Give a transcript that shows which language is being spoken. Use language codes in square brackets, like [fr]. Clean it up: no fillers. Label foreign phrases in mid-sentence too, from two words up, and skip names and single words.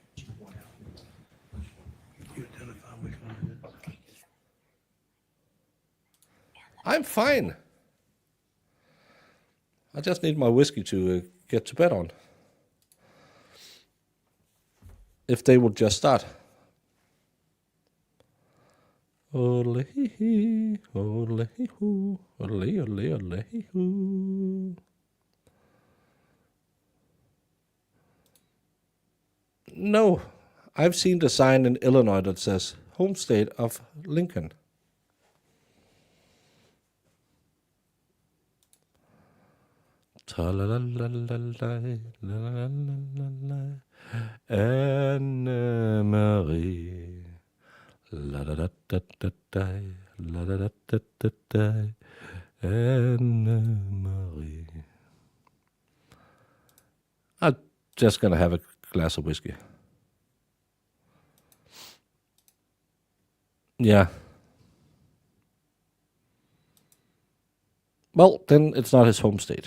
[en] I'm fine. I just need my whiskey to get to bed on. If they would just start. Odele-hee-hee, odele-hee-hoo, odele-odele-odele-hee-hoo. No, I've seen the sign in Illinois that says home state of Lincoln. Anne-Marie. La da da da da da, la da da da da da, Anne-Marie. I'm just gonna have a glass of whiskey. Yeah. Well, then it's not his home state.